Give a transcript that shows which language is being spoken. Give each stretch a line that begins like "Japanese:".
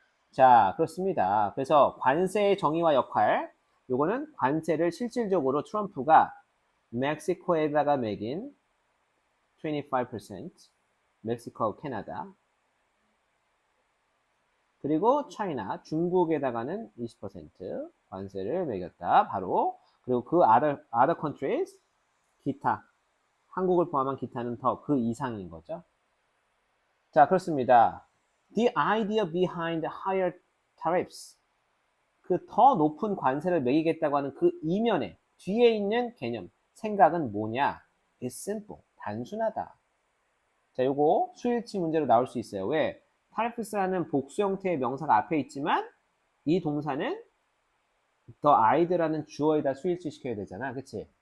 Korean: 자, 그렇습니다. 그래서 관세의 정의와 역할, 요거는 관세를 실질적으로 트럼프가 멕시코에다가 매긴 25%, 멕시코, 캐나다, 그리고 차이나, 중국에다가는 20% 관세를 매겼다. 바로. 그리고 그
English: other countries,
Korean: 기타, 한국을 포함한 기타는 더 그 이상인 거죠. 자, 그렇습니다.
English: The idea behind higher tariffs.
Korean: 그 더 높은 관세를 매기겠다고 하는 그 이면에, 뒤에 있는 개념, 생각은 뭐냐?
English: It's simple.
Korean: 단순하다. 자, 요거 수일치 문제로 나올 수 있어요. 왜? tariffs라는 복수 형태의 명사가 앞에 있지만 이 동사는 the id라는 주어에다 수일치 시켜야 되잖아. 그치?